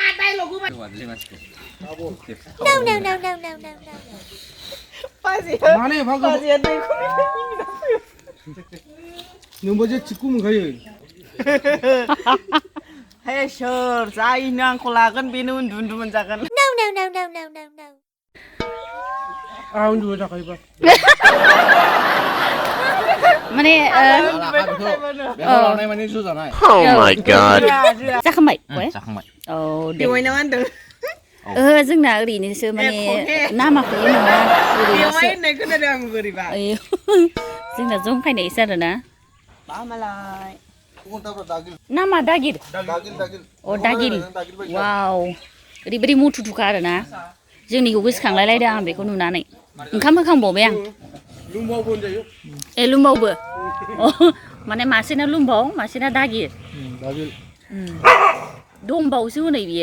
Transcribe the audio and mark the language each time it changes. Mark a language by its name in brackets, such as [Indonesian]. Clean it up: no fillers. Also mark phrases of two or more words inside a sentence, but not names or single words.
[Bodo] माने भागो नोंबो जे चिक्कु मोनखायो हे सोर जायनो आंखौ लागोन बेनो उन्दु उन्दु मोनजागोन आं उन्दुबाय थाखायोबा माने [English] Oh my god. [Bodo] जाखांबाय जाखांबाय औ दे बेवाय ना मा होनदों जोंना ओरैनोसो माने नामाखौल' नङा बेवाय होननाय खोनादों आं बोरैबा जोंना जंखायनायसो आरोना मामालाय नामा दागिर अ दागिर वाव ओरैबायदि मुथुथुखा आरोना जोंनिखौ गोसोखांलाय लायदों आं बेखौ नुनानै ओंखाम होखांबावबाय आं ए लुमबावबो माने मासेना लुमबाव मासेना दागिर दंबावसो हनै बियो